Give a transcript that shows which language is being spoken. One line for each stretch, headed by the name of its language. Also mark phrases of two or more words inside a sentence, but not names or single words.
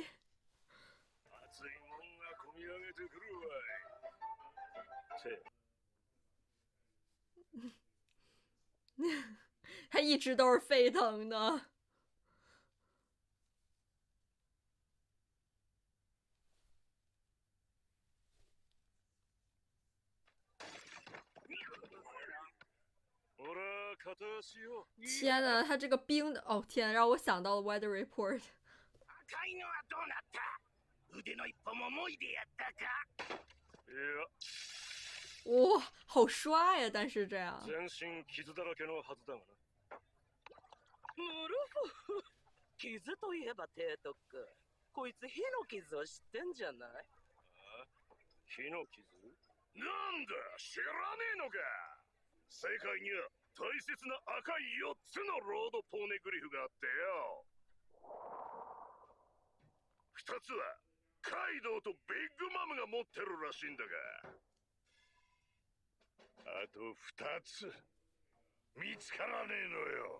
Japanese: 熱いもんがこみ上げてくるわい。
Chinese: 他一直都是沸腾的。天哪，他这个冰的，哦天，让我想到了 Weather Report。哇，好帅呀！但是这样。
Japanese: 全身傷だらけのはずだがな。ムルフ、傷といえば提督、こいつ火の傷を知ってんじゃない？あ？火の傷？なんだ、知らねえのか。世界には大切な赤い4つのロードポーネグリフがあってよ。2つはカイドウとビッグマムが持ってるらしいんだが、あと2つ見つからねえのよ。